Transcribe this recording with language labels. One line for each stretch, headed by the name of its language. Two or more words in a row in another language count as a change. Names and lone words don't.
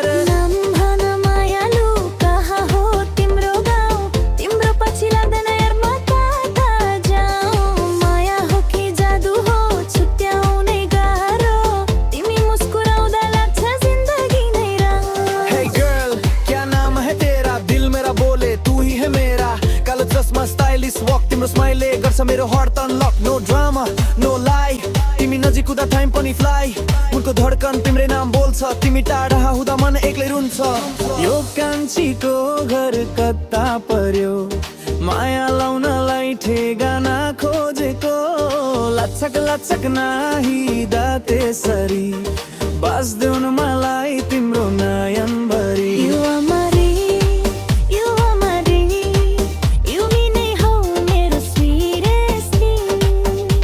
Nepali: नाम भन मायालु कहाँ हो तिम्रो गाउँ, तिम्रो पछि लाग्दैन यार म कता जाऊँ। माया हो कि जादु हो छुट्याउनै गाह्रो, तिमी मुस्कुराउँदा लाग्छ जिन्दगी नै राम्रो।
English: Hey girl,
Hindi: क्या नाम है तेरा, दिल मेरा बोले तू ही है मेरा,
Nepali: कालो चस्मा
English: stylish walk,
Nepali: तिम्रो स्माइलले गर्छ मेरो
English: heart unlock. no drama no lie,
Nepali: तिमी नजिक हुँदा टाइम पनि फ्लाई, उनको धड्कन तिम्रै नाम बोल्छ, तिमी टाढा हुँदा मन एक्लै रुन्छ। यो कान्छीको घर कता पर्यो, माया लाउनलाई ठेगाना खोजेको, लचक लचक नाही दाते सरी, बास देऊ न मलाई तिम्रो नयन भरी।
English: You are Marie, you
Nepali: नै हौ मेरो
English: sweetest thing।